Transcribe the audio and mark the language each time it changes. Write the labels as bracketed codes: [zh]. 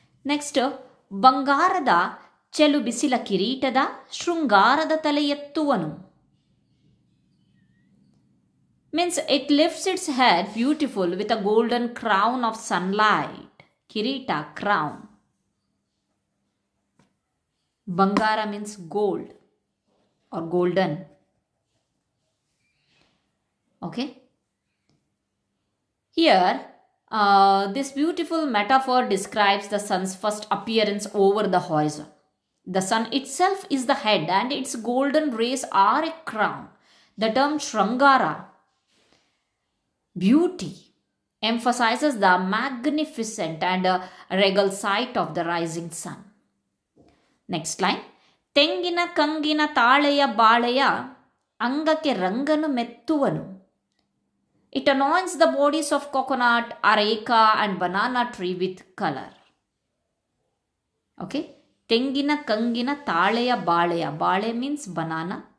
[kn] Next, ಬಂಗಾರದ ಚೆಲು ಬಿಸಿಲ ಕಿರೀಟದ ಶೃಂಗಾರದ ತಲೆ ಎತ್ತುವನು. [en] Means it lifts its head beautiful with a golden crown of sunlight. Kirita, crown. Bangara means gold or golden. Okay. Here this beautiful metaphor describes the sun's first appearance over the horizon. The sun itself is the head and its golden rays are a crown. The term Shrangara, beauty, emphasizes the magnificent and regal sight of the rising sun. Next line. [kn] ತೆಂಗಿನ ಕಂಗಿನ ತಾಳೆಯ ಬಾಳೆಯ ಅಂಗಕ್ಕೆ ರಂಗನು ಮೆತ್ತುವನು. [en] It anoints the bodies of coconut, areca and banana tree with color. Okay. [kn] Tengina kangina taleya baleya. [en] Bale means banana.